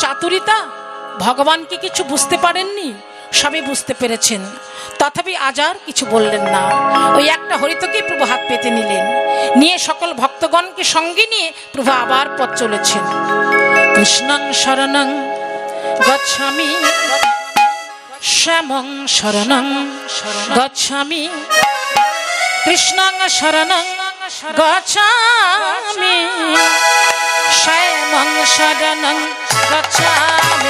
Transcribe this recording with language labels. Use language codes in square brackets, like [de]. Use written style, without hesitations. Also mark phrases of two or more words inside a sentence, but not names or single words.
[bn] চতুরিতা, ভগবান কি কিছু বুঝতে পারেননি? সবই বুঝতে পেরেছেন, তথাপি আজ আর কিছু বললেন না। ওই একটা হরিতকেই প্রভু হাত পেতে নিলেন, নিয়ে সকল ভক্তগণকে সঙ্গে নিয়ে প্রভু আবার পথ চলেছেন। [sa] কৃষ্ণং শরণং গচ্ছামি শ্যামং শরণং গচ্ছামি, কৃষ্ণং শরণং গচ্ছামি শ্যামং শরণং গচ্ছামি,